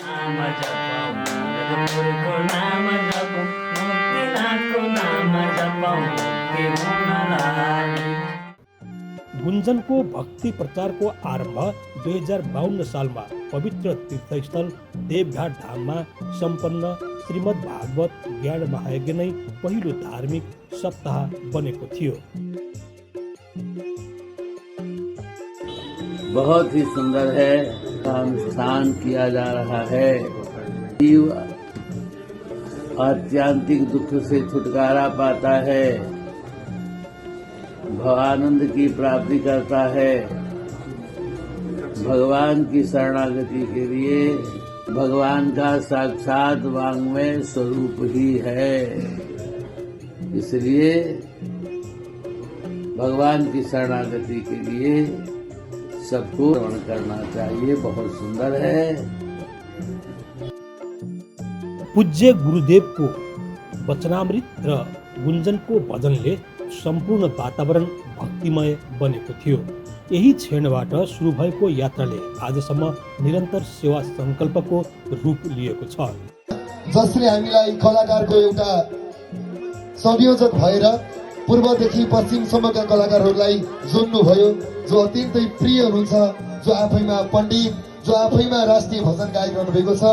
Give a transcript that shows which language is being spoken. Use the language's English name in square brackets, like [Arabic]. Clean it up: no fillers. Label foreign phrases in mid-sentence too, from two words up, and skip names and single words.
[Nepali] गुन्जनको भक्ति प्रचारको आरम्भ 2052 सालमा पवित्र तीर्थस्थल देवघाट धाममा सम्पन्न श्रीमद् भागवत ज्ञान महायज्ञ नै पहिलो धार्मिक सप्ताह बनेको थियो। [Hindi] बहुत ही सुंदर है, अनुष्ठान किया जा रहा है। जीव आत्यांतिक दुख से छुटकारा पाता है, भवानंद की प्राप्ति करता है। भगवान की शरणागति के लिए भगवान का साक्षात वांग्मय स्वरूप ही है, इसलिए भगवान की शरणागति के लिए सबको श्रवण करना चाहिए। बहुत सुंदर है। [Nepali] पूज्य गुरुदेवको वचनामृत र गुन्जनको भजनले सम्पूर्ण वातावरण भक्तिमय बनेको थियो। यही क्षणबाट सुरु भएको यात्राले आजसम्म निरन्तर सेवा संकल्पको रूप लिएको छ। जसले हामीलाई कलाकारको एउटा संयोजक भएर पूर्वदेखि पश्चिमसम्मका कलाकारहरूलाई जोड्नुभयो, जो अत्यन्तै प्रिय हुनुहुन्छ, जो आफैमा पण्डित, जो आफैमा राष्ट्रिय भजन गायक रहनुभएको छ।